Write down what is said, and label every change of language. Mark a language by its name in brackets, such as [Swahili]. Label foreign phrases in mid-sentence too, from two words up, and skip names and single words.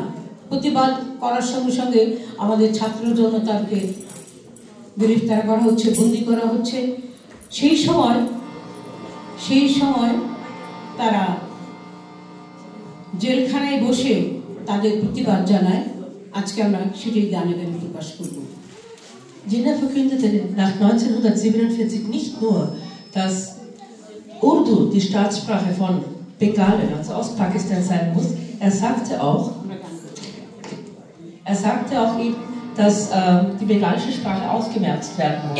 [Bangla] প্রতিবাদ করার সঙ্গে সঙ্গে আমাদের ছাত্র জনতাকে গ্রেফতার করা হচ্ছে, বন্দী করা হচ্ছে। সেই সময় তারা জেলখানায় বসে তাদের প্রতিবাদ জানায়। আজকে আমরা সেটি গানে গানে প্রকাশ করব। [German] Jinnah verkündete nach 1947 nicht nur, dass Urdu die Staatssprache von Bengalen, also Ostpakistan, sein muss. Er sagte auch eben, dass die bengalische Sprache ausgemerzt werden muss.